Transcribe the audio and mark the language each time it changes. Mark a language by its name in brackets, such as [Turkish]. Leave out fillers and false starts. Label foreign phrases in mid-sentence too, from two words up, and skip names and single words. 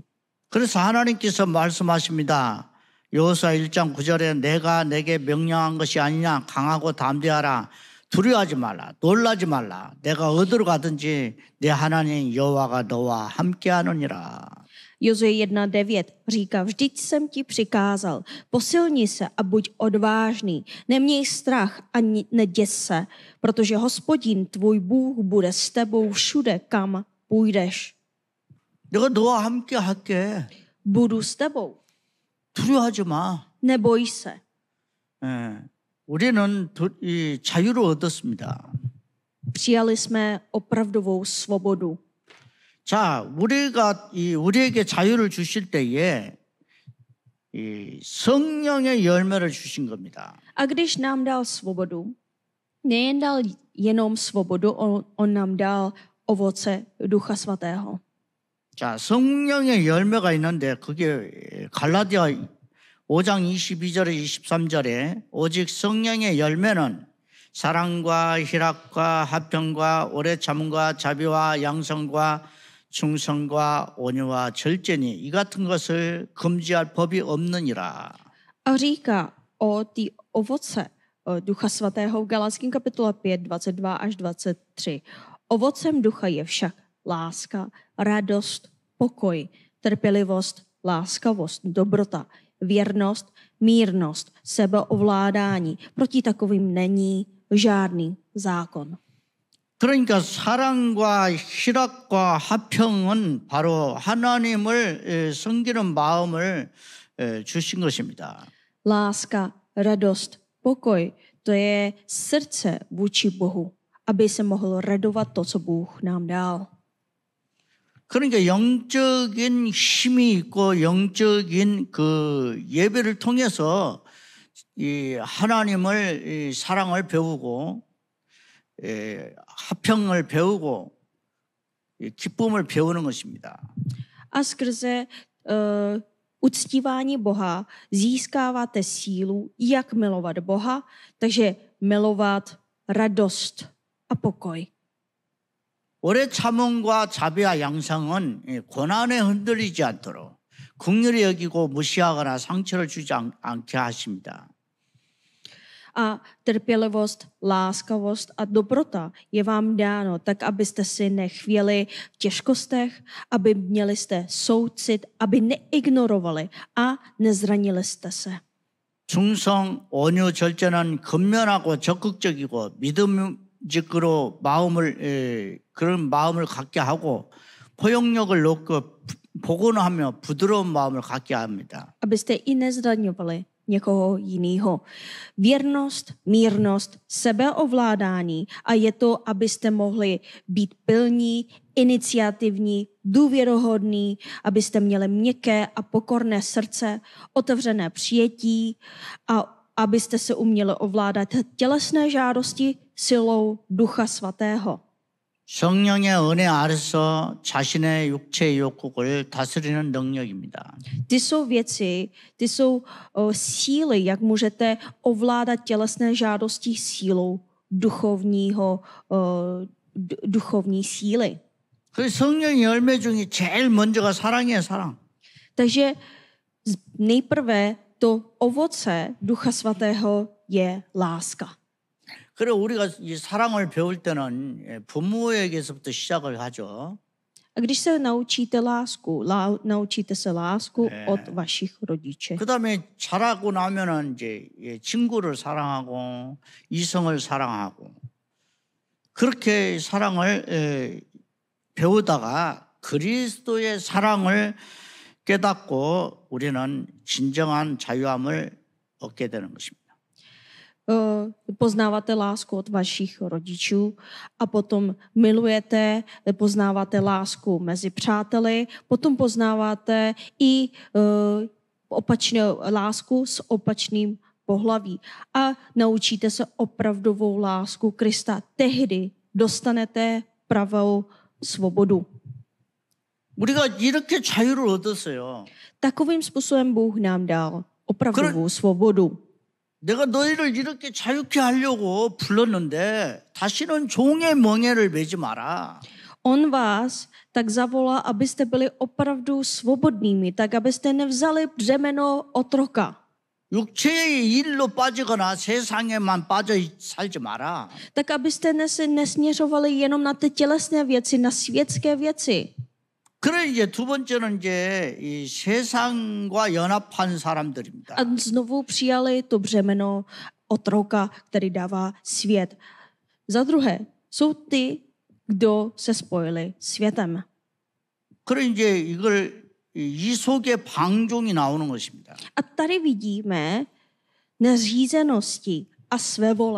[Korean] 그래서 하나님께서 말씀하십니다. 여호수아 1장 9절에 내가 내게 명령한 것이 아니냐 강하고 담대하라 두려워하지 말라 놀라지 말라 내가 어디로 가든지 내 하나님 여호와가 너와 함께하느니라. [Czech] Jozue 1:9 říká, vždyť jsem ti přikázal, posilni se a buď odvážný, neměj strach a neděs se, protože Hospodin tvůj Bůh bude s tebou všude, kam půjdeš. [Korean] 내가 너와 함께 할게. [Czech] Budu s tebou. [Korean] 두려워하지 마. [Czech] Neboj se. [Korean] 우리는 이 자유를 얻었습니다. [Czech] Přijali jsme opravdovou svobodu. [Korean] 자, 우리에게 자유를 주실 때에 이 성령의 열매를 주신 겁니다. [Czech] A když nám dal svobodu, nejen dal jenom svobodu, on nám dal ovoce Ducha Svatého. [Korean] 자, 성령의 열매가 있는데 그게 갈라디아 5장 22절에 23절에 오직 성령의 열매는 사랑과 희락과 화평과 오래 참음과 자비와 양성과 충성과 온유와 절제니 이 같은 것을 금지할 법이 없느니라. [Czech] A říká o té ovoce Ducha Svatého v Galackém kapitole 5, 22 až 23. Ovocem ducha je však láska, radost, pokoj, trpělivost, láskavost, dobrota, věrnost, mírnost, sebeovládání. Proti takovým není žádný zákon. [Korean] 그러니까 사랑과 희락과 화평은 바로 하나님을 섬기는 마음을 주신 것입니다. [Czech] Láska, radost, pokoj, to je srdce vůči Bohu, aby se mohl radovat to, co Bůh nám dal. [Korean] 그러니까 영적인 힘이 있고 영적인 그 예배를 통해서 이 하나님을 이 사랑을 배우고 화평을 배우고 기쁨을 배우는 것입니다. [Czech] A skrze uctívání Boha získáváte sílu, jak milovat Boha, takže milovat radost a pokoj. [Korean] 오래 참음과 자비와 양상은 고난에 흔들리지 않도록 긍휼히 여기고 무시하거나 상처를 주지 않게 하십니다. [Czech] A trpělivost, láskavost a dobrota je vám dáno tak, abyste si nechvěli v těžkostech, aby měli jste soucit, aby neignorovali a nezranili jste se. [Korean] 충성, 온유, 절제는 근면하고 적극적이고 믿음직으로 그런 마음을 갖게 하고 포용력을 놓고 복원하며 부드러운 마음을 갖게 합니다. [Czech] Abyste i nezraňovali někoho jiného. Věrnost, mírnost, sebeovládání a je to, abyste mohli být pilní, iniciativní, důvěrohodní, abyste měli měkké a pokorné srdce, otevřené přijetí a abyste se uměli ovládat tělesné žádosti silou Ducha Svatého. [Korean] 성령의 은혜 아래서 자신의 육체의 욕구를 다스리는 능력입니다. [Czech] Ty jsou věci, ty jsou síly, jak můžete ovládat tělesné žádosti sílou duchovní síly. [Korean] 그 성령의 열매 중에 제일 먼저가 사랑이에요, 사랑. [Czech] Takže nejprve to ovoce Ducha Svatého je láska. [Korean] 그래 우리가 이 사랑을 배울 때는 부모에게서부터 시작을 하죠. [Czech] A když se naučíte lásku, naučíte se lásku od vašich rodičů. [Korean] 그다음에 자라고 나면은 이제 친구를 사랑하고 이성을 사랑하고 그렇게 사랑을 배우다가 그리스도의 사랑을 깨닫고 우리는 진정한 자유함을 얻게 되는 것입니다. [Czech] Poznáváte lásku od vašich rodičů a potom milujete, poznáváte lásku mezi přáteli, potom poznáváte i opačnou lásku s opačným pohlaví a naučíte se opravdovou lásku Krista. Tehdy dostanete pravou svobodu. [Korean] 우리가 이렇게 자유를 얻었어요. [Czech] Takovým způsobem Bůh nám dal opravdovou svobodu. [Korean] 내가 너희를 이렇게 자유케 하려고 불렀는데 다시는 종의 멍에를 매지 마라. [Czech] On vás tak zavolá, abyste byli opravdu svobodnými, tak abyste nevzali břemeno otroka. [Korean] 육체의 일로 빠지거나 세상에만 빠져 살지 마라. [Czech] Tak abyste nesměřovali jenom na ty tělesné věci, na světské věci. [Korean] 그래 이제 두 번째는 이제 이 세상과 연합한 사람들입니다. [Czech] A znovu přijali to břemeno otroka, který dává svět. Za druhé, jsou ty, kdo se spojili světem. [Korean] 그래 이제 이걸 이 속에 방종이 나오는 것입니다. [Czech] A tady vidíme neřízenosti a svévole.